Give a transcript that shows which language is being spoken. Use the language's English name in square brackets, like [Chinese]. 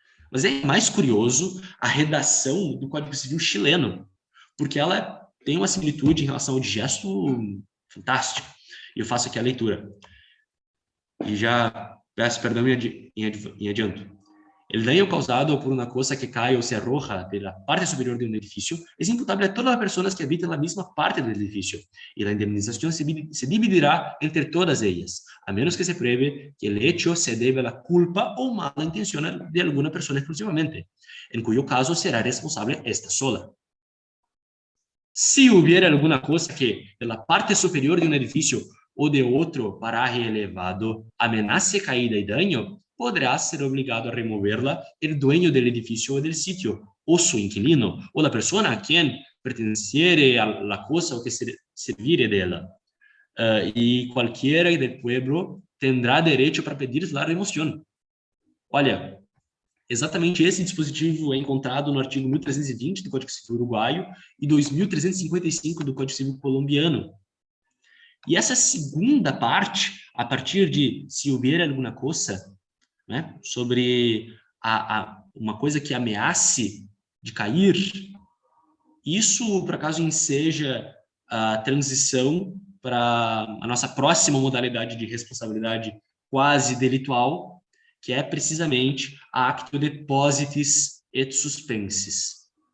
[Portuguese] Mas é mais curioso a redação do Código Civil chileno, porque ela tem uma similitude em relação ao digesto fantástica. E eu faço aqui a leitura. E já peço perdão em adianto. [Spanish] El daño causado por una cosa que cae o se arroja de la parte superior de un edificio es imputable a todas las personas que habitan la misma parte del edificio y la indemnización se dividirá entre todas ellas, a menos que se pruebe que el hecho se debe a la culpa o mala intención de alguna persona exclusivamente, en cuyo caso será responsable esta sola. Si hubiera alguna cosa que de la parte superior de un edificio o de otro paraje elevado amenace caída y daño, podrá ser obligado a removerla el dueño del edificio o del sitio, o su inquilino, o la persona a quien perteneciere a la cosa o que servire de ella. Y cualquiera del pueblo tendrá derecho para pedir la remoción. [Portuguese] Olha, exatamente esse dispositivo é encontrado no artigo 1320 do Código Civil uruguaio e 2355 do Código Civil colombiano. E essa segunda parte, a partir de [Spanish] se hubiera [Portuguese] alguma coisa, né, sobre uma coisa que ameace de cair, isso, por acaso, enseja a transição para a nossa próxima modalidade de responsabilidade quase delitual, que é precisamente a actio depositis et suspensis.